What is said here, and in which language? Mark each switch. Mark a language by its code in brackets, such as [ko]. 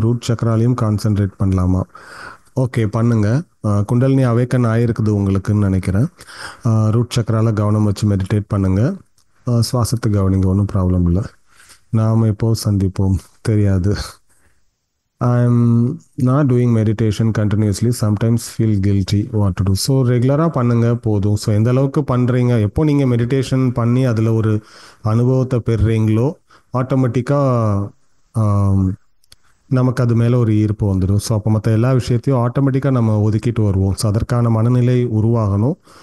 [ta] Root சக்கராலையும் concentrate பண்ணலாமா? Okay, பண்ணுங்கள். Kundalini awaken ஆகிருக்குது உங்களுக்குன்னு நினைக்கிறேன். ரூட் சக்கரால கவனம் வச்சு மெடிடேட் பண்ணுங்கள். சுவாசத்தை கவனிங்க, ஒன்றும் ப்ராப்ளம் இல்லை. நாம் எப்போது சந்திப்போம் தெரியாது. [en] I'm not doing meditation continuously. Sometimes feel guilty what to do. [ta] So ரெகுலராக பண்ணுங்கள் போதும். ஸோ எந்த அளவுக்கு பண்ணுறீங்க, எப்போ நீங்கள் மெடிடேஷன் பண்ணி அதில் ஒரு அனுபவத்தை பெறுறீங்களோ ஆட்டோமேட்டிக்காக நமக்கு அது மேலே ஒரு ஈர்ப்பு வந்துடும். ஸோ அப்போ மற்ற எல்லா விஷயத்தையும் ஆட்டோமேட்டிக்காக நம்ம ஒதுக்கிட்டு வருவோம். ஸோ அதற்கான மனநிலை உருவாகணும்.